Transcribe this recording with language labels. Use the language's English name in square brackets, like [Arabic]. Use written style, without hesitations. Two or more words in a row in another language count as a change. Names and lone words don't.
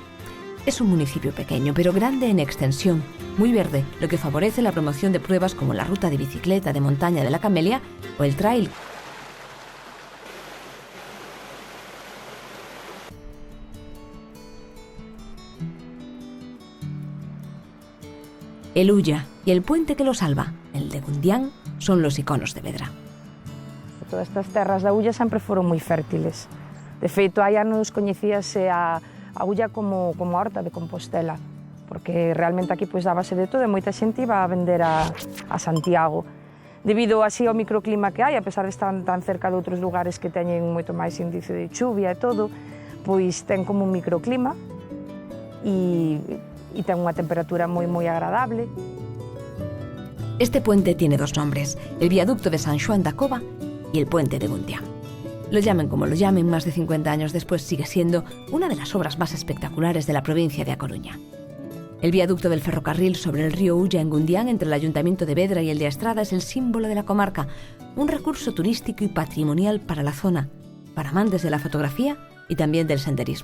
[Spanish] Es un municipio pequeño, pero grande en extensión, muy verde, lo que favorece la promoción de pruebas como la ruta de bicicleta de montaña de la Camelia o el trail. El Ulla y el puente que lo salva, el de Gundián, son los iconos de Vedra. [Galician] Todas estas terras da Ulla sempre foron moi fértiles. De feito, hai anos coñecíase a Ulla como a horta de Compostela, porque realmente aquí pois dábase de todo e moita xente iba a vender a Santiago. Debido así ao microclima que hai, a pesar de estar tan cerca de outros lugares que teñen moito máis índice de chuvia e todo, pois ten como un microclima e ten unha temperatura moi agradable. [Spanish] Este puente tiene dos nombres, el viaducto de San Xoán da Cova y el puente de Gundián. Lo llamen como lo llamen, más de 50 años después sigue siendo una de las obras más espectaculares de la provincia de A Coruña. El viaducto del ferrocarril sobre el río Ulla en Gundián, entre el ayuntamiento de Vedra y el de Astrada, es el símbolo de la comarca, un recurso turístico y patrimonial para la zona, para amantes de la fotografía y también del senderismo.